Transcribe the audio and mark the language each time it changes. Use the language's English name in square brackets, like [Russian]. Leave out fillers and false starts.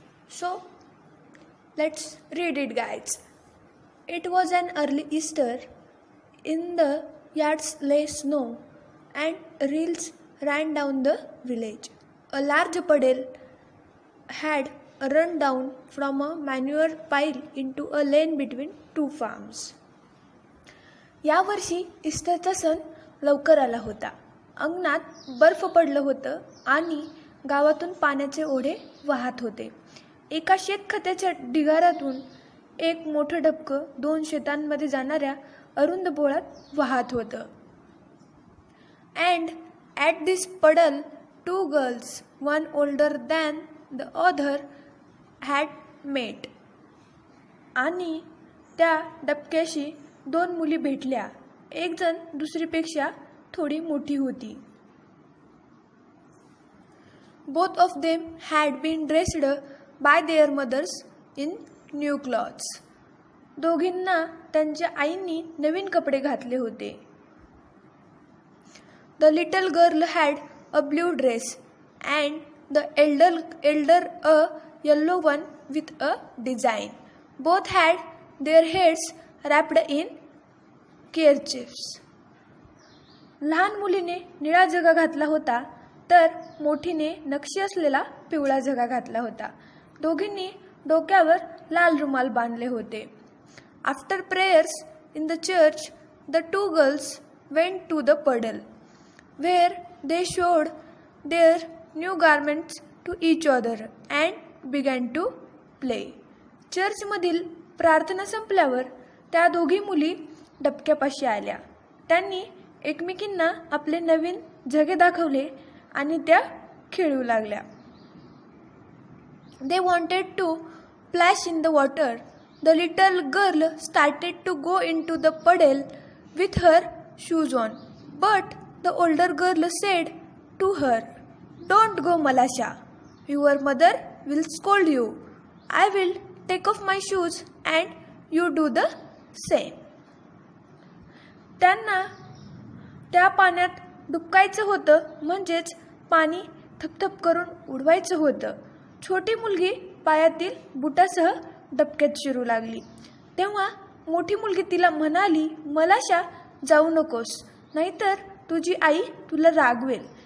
[English] So let's read it, guys. It was an early Easter. In the yards lay snow, and rills ran down the village. A large puddle had run down from a manure pile into a lane between two farms. [Marathi] यावर्षी ईस्टरचा सण लवकर आला होता. अंगणात बर्फ पडलं होतं आणि गावातून पाण्याचे ओढे वाहत होते. एका शेतखताच्या ढिगाऱ्यातून एक मोठं डबकं दोन शेतांमध्ये जाणाऱ्या अरुंद बोळात वाहत होतं. [English] And at this puddle two girls, one older than the other, had met. [Marathi] आणि त्या डबक्याशी दोन मुली भेटल्या. एक जण दुसरीपेक्षा थोडी मोठी होती. [English] Both of them had been dressed by their mothers in new clothes. [Marathi] दोघींना त्यांच्या आईंनी नवीन कपडे घातले होते. [English] The little girl had a blue dress and the elder a yellow one with a design. Both had their heads wrapped in kerchiefs. [Marathi] लहान मुलीने निळा झगा घातला होता, तर मोठीने नक्षी असलेला पिवळा झगा घातला होता. दोघींनी डोक्यावर लाल रुमाल बांधले होते. [English] After prayers in the church, the two girls went to the puddle, where they showed their new garments to each other and began to play. [Marathi] चर्चमधील प्रार्थना संपल्यावर त्या दोघी मुली डबक्यापाशी आल्या. त्यांनी एकमेकींना आपले नवीन झगे दाखवले आणि त्या खेळू लागल्या. [English] They wanted to splash in the water. The little girl started to go into the puddle with her shoes on. But the older girl said to her, "Don't go, Malasha. Your mother will scold you. I will take off my shoes and you do the same." [Marathi] त्यांना त्या पाण्यात डुबकायचं होतं, म्हणजेच पाणी थपथप करून उडवायचं होतं. छोटी मुलगी पायातील बुटासह डबक्यात शिरू लागली. तेव्हा मोठी मुलगी तिला म्हणाली, "मलाशा, जाऊ नकोस, नाहीतर तुझी आई तुला रागवेल.